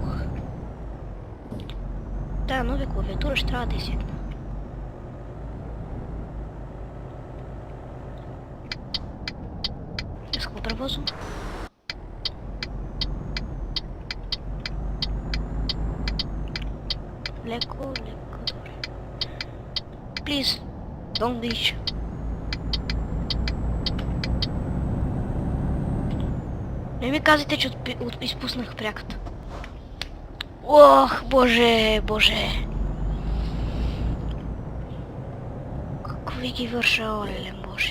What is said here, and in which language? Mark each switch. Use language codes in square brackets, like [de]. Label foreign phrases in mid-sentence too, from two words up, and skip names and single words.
[bg] Тая нова клавиатура ще трябва да изсекна. Превозом. Леко, добре. [en] Please, don't glitch. [bg] Не ми казвайте, че изпуснах пряката. Боже. Какви ги върша, олелем, боже.